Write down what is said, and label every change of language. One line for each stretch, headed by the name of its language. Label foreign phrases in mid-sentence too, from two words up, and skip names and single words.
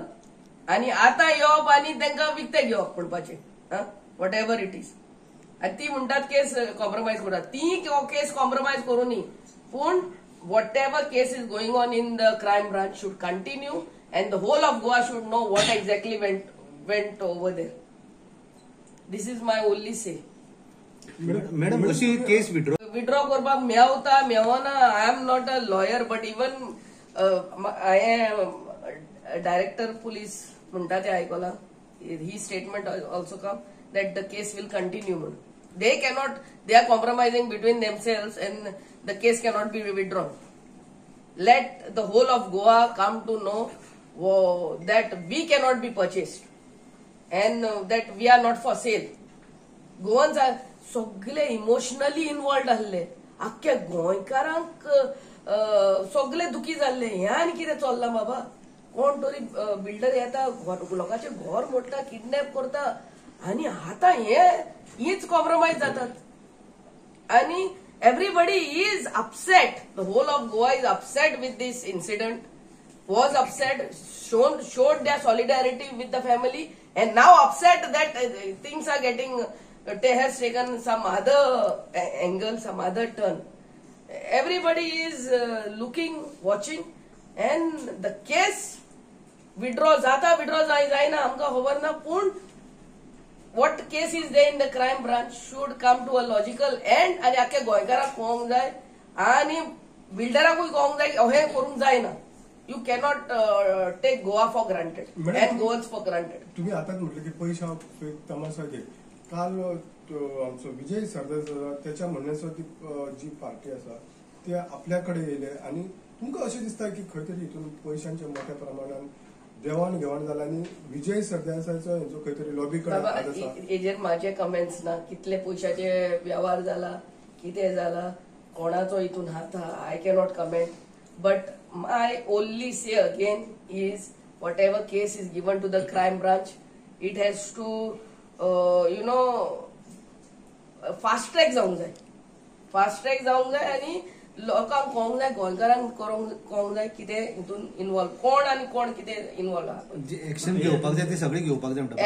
Konkani: आनी आतां येवप आनी तांकां विकते घेवप म्हणपाचे
English: whatever it is.
Konkani: आनी ती म्हणटात केस कॉम्प्रोमाइज करतात. ती केस कॉम्प्रोमाइज करूं न्ही, पूण
English: whatever case is going on in the crime branch should continue and the whole of Goa should know what exactly went over there. This is my only say.
Konkani: मॅडम अशी केस विड्रॉ करपाक मेवता मेवना.
English: I am not a lawyer but even director police
Konkani: म्हणटा ते आयकला
English: he statement also come that the case will continue. They are compromising between themselves and the case cannot be withdrawn. Let the whole of Goa come to know that we cannot be purchased and that we are not for sale. Goans are सगळे emotionally involved आसले.
Konkani: आख्ख्या गोंयकारांक सगळे दुखी जाल्ले. हें आनी कितें चल्लां बाबा. कोण तरी बिल्डर येता, लोकांचे घर मोडटा, किडनॅप करता आनी आतां हीच कॉम्प्रोमाइज जातात.
English: आनी everybody is upset. The whole of Goa is upset with this incident. Was upset, showed their solidarity with the family, and now upset that things are getting. Has taken some other angle, some other turn. Everybody is looking, watching, and the case withdraw
Konkani: जायना आमकां खबर ना. पूण
English: what case is there in the crime branch should come to a logical end
Konkani: आनी आख्या गोंयकाराक कळोंक जाय आनी बिल्डराकूय कळोंक जाय अहें करूंक जायना.
English: You cannot take Goa for granted and Goans for granted.
Konkani: तुम्ही आताच म्हटलं की पैसा तमाशा घे. काल आमचो विजय सरदेसाय त्याच्या म्हणण्यासाठी जी पार्टी आसा ती आपल्याकडे येयले आनी तुमकां अशें दिसता की खंय तरी हितून पयशांचे मोठ्या प्रमाणान देवाण घेवाण जाला आनी विजय सरदेसायचो हेंचो खंय तरी लॉबी कडेन हेजेर म्हाजे कमेंट्स ना. कितले पयशाचे व्यवहार जाला, कितें जाला, कोणाचो हितून हात आहा,
English: I cannot comment. But my only say again is whatever case is given to the crime branch, it has to fast track
Konkani: जावंक जाय.
English: fast track
Konkani: जावंक जाय आनी लोकांक कळोंक जाय, गोंयकारांक कळोंक जाय कितें हितून इन्वॉल्व कोण आनी कोण कितें इन्वॉल्व आहा. एक्शन घेवपाक जाय ते सगळे घेवपाक जाय.